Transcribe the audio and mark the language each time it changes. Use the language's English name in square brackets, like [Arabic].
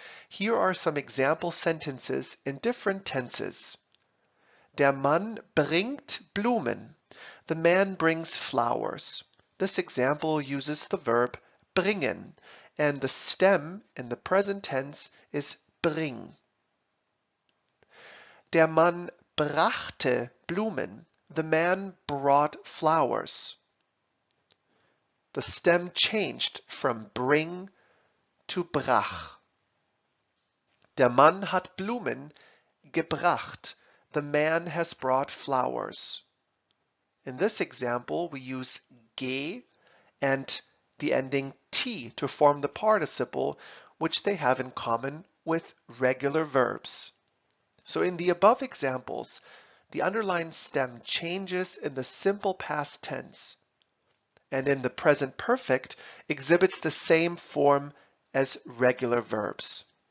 [English] Here are some example sentences in different tenses. [German] Der Mann bringt Blumen. [English] The man brings flowers. This example uses the verb bringen, and the stem in the present tense is bring. [German] Der Mann brachte Blumen. [English] The man brought flowers. The stem changed from bring to brach. [German] Der Mann hat Blumen gebracht. [English] The man has brought flowers. In this example, we use ge and the ending t to form the participle, which they have in common with regular verbs. So in the above examples, the underlined stem changes in the simple past tense, and in the present perfect exhibits the same form as regular verbs.